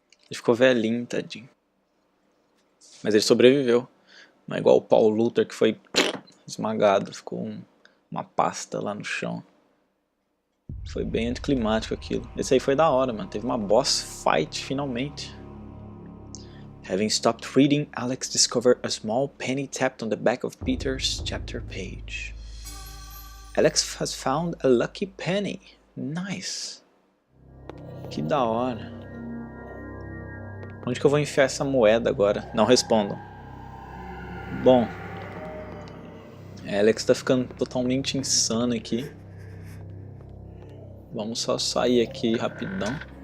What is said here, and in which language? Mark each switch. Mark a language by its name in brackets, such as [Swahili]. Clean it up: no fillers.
[Portuguese] Ele ficou velhinho, tadinho. Mas ele sobreviveu. Não é igual o Paul Luther que foi esmagado. Ficou uma pasta lá no chão. Foi bem anticlimático aquilo. Esse aí foi da hora, mano. Teve uma boss fight finalmente. [English] Having stopped reading, Alex discovered a small penny tapped on the back of Peter's chapter page. Alex has found a lucky penny. [Portuguese] Nice. Que da hora. Onde que eu vou enfiar essa moeda agora? Não respondam. Bom. Alex tá ficando totalmente insano aqui. Vamos só sair aqui rapidão.